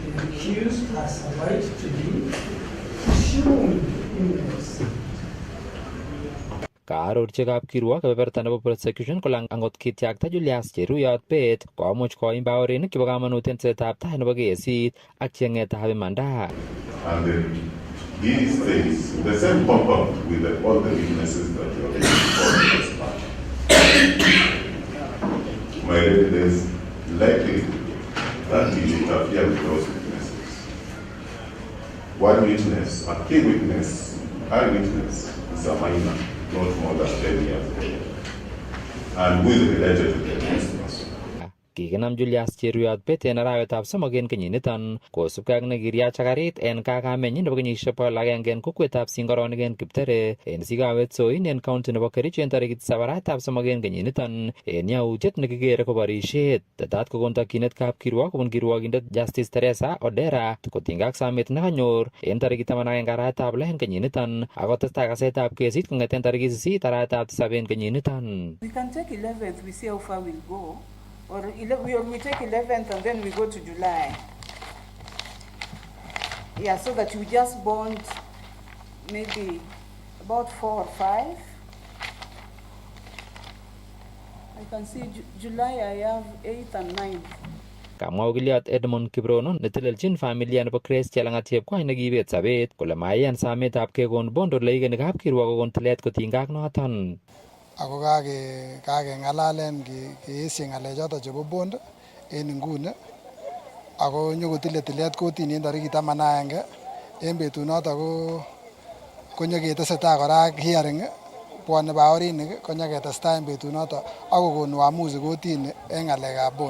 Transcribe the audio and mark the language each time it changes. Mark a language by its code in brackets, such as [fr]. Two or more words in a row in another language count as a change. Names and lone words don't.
[kln] Kaarorchi kapkirwok kebeberta nebo prosecution kole angot kityakta Julius Cheruyot bet komuch koim baorinik chebo kamanut en tesetab tai nebo kesit ak cheng'etab imanda. [en] And these things, the same compound with all the witnesses that you have before my evidence likely that he interfered with those witnesses. One witness, a key witness, eyewitness, is a minor, not more than 10 years old, and who is related to the person. [kln] Kikinam Julius Cheruyot bet en arawetab somok en kenyiniton kosubkei ak nekiriach agarit en kakamenyin nebo kenyisiek 100 en kokwetab Singoronik en Kiptere en Sigawet Soin en county nebo Kericho en tarikit 7 arawetab somok en kenyiniton en yautiet nekikere ko borisiet. Tetat kokon tokyinet kapkirwok kobun kirwokindet Justice Teresa Odera kotinygei ak samet nekanyor en tarikit 11 arawetab 6 en kenyiniton ako testai kasetab kesit kong'eten tarikit 8 arawetab 7 en kenyiniton. [en] We can take 11th, we see how far we'll go. Or we take 11th and then we go to July. Yeah, so that we just bond maybe about 4 or 5. I can see July I have 8 and 9. [kln] Kamwa okiliot Edmond Kiprono netelelchin familia nebo Grace Chelangat Chepkwony nekibet sabet kole maiyan sametab kekon bond ole igeni kapkirwok kokon tilet kotinygei ak noton. Ako kakeng'alalen keesye ng'alechoton chebo bond en inguni ako nyokotile tilet kotini en tarikit 11 en betunoton konyoketesetai kora ak hearing bwone baorinik konyoketestai en betunoton ak kokon uamuzi kotini en ng'alekab bond.